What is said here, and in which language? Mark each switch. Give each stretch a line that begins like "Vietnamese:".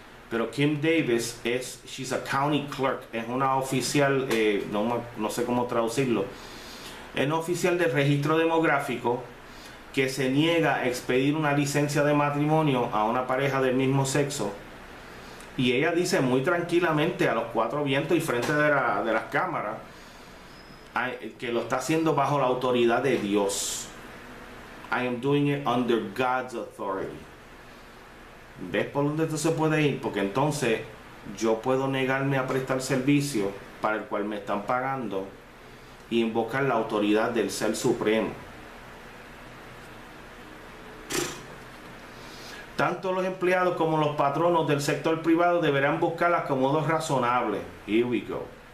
Spanish: Pero Kim Davis
English: she's a county clerk,
Spanish: es una oficial, no sé cómo traducirlo, es una oficial del registro demográfico que se niega a expedir una licencia de matrimonio a una pareja del mismo sexo, y ella dice muy tranquilamente a los 4 vientos y frente de las cámaras que lo está haciendo bajo la autoridad de Dios.
English: I am doing it under God's authority.
Spanish: ¿Ves por dónde esto se puede ir? Porque entonces yo puedo negarme a prestar servicio para el cual me están pagando y invocar la autoridad del Ser Supremo. Tanto los empleados como los patronos del sector privado deberán buscar acomodos razonables.
English: Here we go.